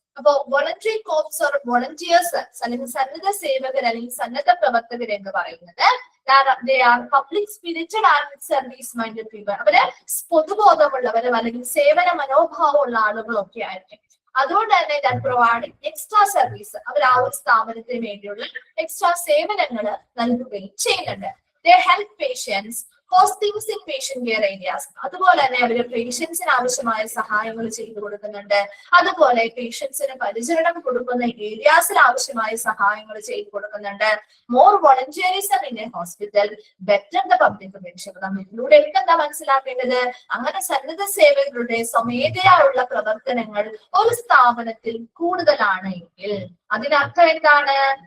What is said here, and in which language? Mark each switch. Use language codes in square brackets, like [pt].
[ml] അപ്പോ [en] voluntary corps or volunteers [ml] അല്ലെങ്കിൽ സന്നദ്ധ സേവകർ അല്ലെങ്കിൽ സന്നദ്ധ പ്രവർത്തകർ എന്ന് പറയുന്നത് [en] they are public spirited and service minded people. [ml] അവര് പൊതുബോധമുള്ളവരും അല്ലെങ്കിൽ സേവന മനോഭാവമുള്ള ആളുകളൊക്കെ ആയിരിക്കും. അതുകൊണ്ട് തന്നെ [en] that providing extra service, [ml] അവർ ആ ഒരു സ്ഥാപനത്തിന് വേണ്ടിയുള്ള എക്സ്ട്രാ സേവനങ്ങൾ നൽകുകയും ചെയ്യുന്നുണ്ട്. [en] They help patients host things in patient care areas. [ml] അതുപോലെ തന്നെ അവര് പേഷ്യൻസിന് ആവശ്യമായ സഹായങ്ങൾ ചെയ്തു കൊടുക്കുന്നുണ്ട്. അതുപോലെ പേഷ്യൻസിന് പരിചരണം കൊടുക്കുന്ന ഏരിയാസിൽ ആവശ്യമായ സഹായങ്ങൾ ചെയ്തു കൊടുക്കുന്നുണ്ട്. [en] More volunteerism in a hospital, better the public relation. [ml] ഇതിലൂടെ എന്താ മനസ്സിലാക്കേണ്ടത്? അങ്ങനെ സന്നദ്ധ സേവകരുടെ സ്വമേധയായുള്ള പ്രവർത്തനങ്ങൾ ഒരു സ്ഥാപനത്തിൽ കൂടുതലാണ് എങ്കിൽ അതിനർത്ഥം എന്താണ്?